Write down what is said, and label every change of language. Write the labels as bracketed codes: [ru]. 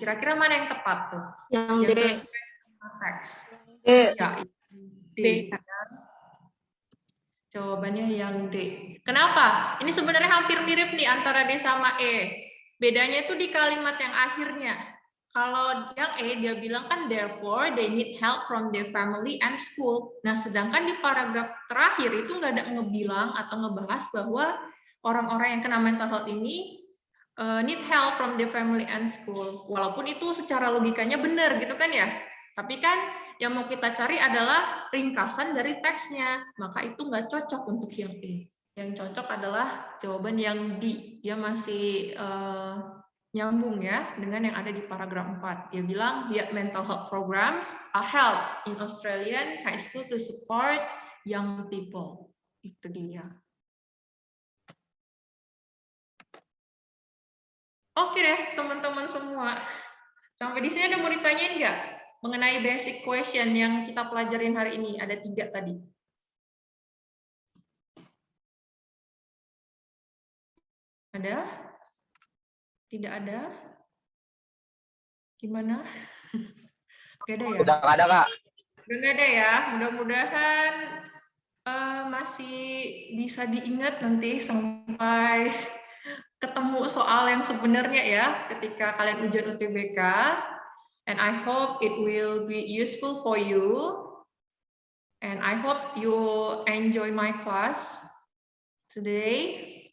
[id] Kira-kira mana yang tepat tuh? Yang D. sesuai sama teks. D. Ya, D. Jawabannya yang D. Kenapa? Ini sebenarnya hampir mirip nih antara D sama E. Bedanya itu di kalimat yang akhirnya. Kalau yang E, dia bilang kan [en] therefore they need help from their family and school. [id] Nah, sedangkan di paragraf terakhir itu nggak ada ngebilang atau ngebahas bahwa orang-orang yang kena mental health ini [en] need help from their family and school. [id] Walaupun itu secara logikanya benar gitu kan ya. Tapi kan yang mau kita cari adalah ringkasan dari teksnya. Maka itu nggak cocok untuk yang E. Yang cocok adalah jawaban yang D. Dia masih nyambung ya dengan yang ada di paragraf 4. Dia bilang [en] mental health programs are held in Australian high school to support young people. [id] Itu dia. Oke deh teman-teman semua. Sampai di sini ada mau ditanyain nggak mengenai [en] basic question [id] yang kita pelajarin hari ini? Ada 3 tadi. Ada? Tidak ada? Gimana? Gak ada ya? Udah nggak ada, Kak. Udah nggak ada ya? Mudah-mudahan masih bisa diingat nanti sampai ketemu soal yang sebenarnya ya ketika kalian ujian UTBK. [en] And I hope it will be useful for you. And I hope you enjoy my class today.